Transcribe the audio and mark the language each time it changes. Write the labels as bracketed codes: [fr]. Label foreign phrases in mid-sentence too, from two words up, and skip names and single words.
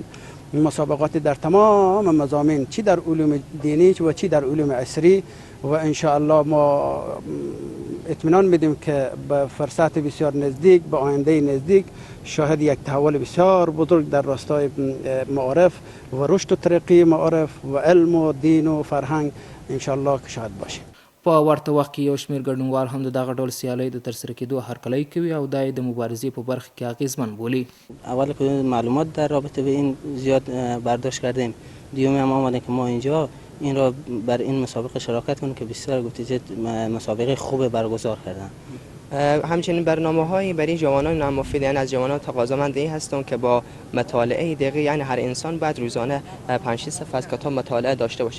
[fa] مسابقات در تمام مضامین چی در علوم دینی و چی در علوم عصری و انشاءالله ما اطمینان میدیم که به فرصت بسیار نزدیک به آینده نزدیک شاهد یک تحول بسیار بزرگ در راستای معارف و رشد و ترقی معارف و علم و دین و فرهنگ انشاءالله که شاهد باشیم. [ps] په ورته وخت کې یو شمېر ګډونوال هم د دغه ډول سیالۍ د ترسره کېدو هرکلی کوي او دا یې د مبارزې په برخه کې اغیزمن بولي. [fa] اول که معلومات در رابطه به این زیاد برداشت کردیم، دیومی هم آمدن که ما اینجا این را بر این مسابقه شراکت کنیم که بسیار گفتید مسابقه خوب برگزار کردن. همچنین برنامه‌هایی برای جوانان نامفید، یعنی از جوانان تقاضامند این هستند که با مطالعه دقیق، یعنی هر انسان باید روزانه 5-6 صفحه از کتاب مطالعه داشته باشه.